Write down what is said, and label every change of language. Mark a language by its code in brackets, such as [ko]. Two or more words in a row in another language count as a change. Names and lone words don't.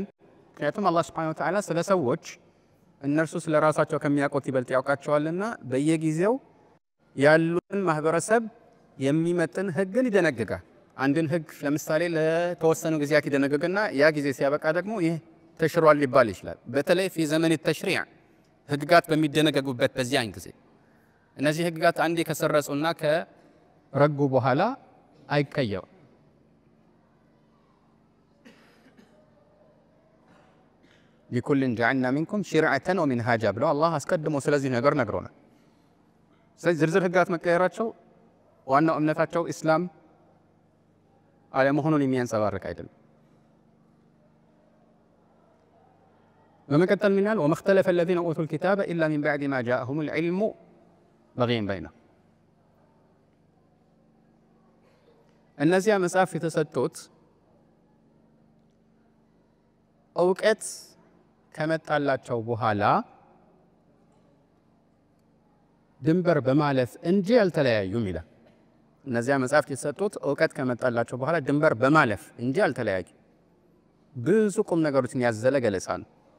[am] ምክንያቱም አላህ [ar] سبحانه وتعالى [am] ስለ ሰዎች እነርሱ ስለ ራሳቸው ከሚያውቁት ይበልጥ ያውቃቸዋልና በየጊዜው ያሉትን ማህበረሰብ የሚመጥን ህግን ይደነግጋል። አንድን ህግ ለምሳሌ ለተወሰኑ ጊዜያት ይደነግግና ያ ጊዜ ሲያበቃ ደግሞ ይህ ተሽሯል ሊባል ይችላል። በተለይ في ዘመን التشريع ህግጋት በሚደነገጉበት በዚያን ጊዜ እነዚህ ህግጋት አንዴ ከሰረጹና ከረጉ በኋላ አይቀየሩም። [ar] لكل جعلنا منكم شرعة ومنهاجا [am] ብለው አላህ አስቀድሞ ስለዚህ ነገር ነግሮናል። ስለዚህ ዝርዝር ህግጋት መቀየራቸው ዋናው እምነታቸው ኢስላም አለመሆኑን የሚያንጸባርቅ አይደለም። በመቀጠል ምን ይላል? [ar] وما اختلف الذين اوتوا الكتاب الا من بعد ما جاءهم العلم بغيا بينهم። [am] እነዚያ መጽሐፍ የተሰጡት እውቀት ከመጣላቸው በኋላ ድንበር በማለፍ እንጂ አልተለያዩም ይላል። እነዚያ መጽሐፍ የተሰጡት እውቀት ከመጣላቸው በኋላ ድንበር በማለፍ እንጂ አልተለያዩም። ብዙ ቁም ነገሮችን ያዘለ ገለጻ ነው።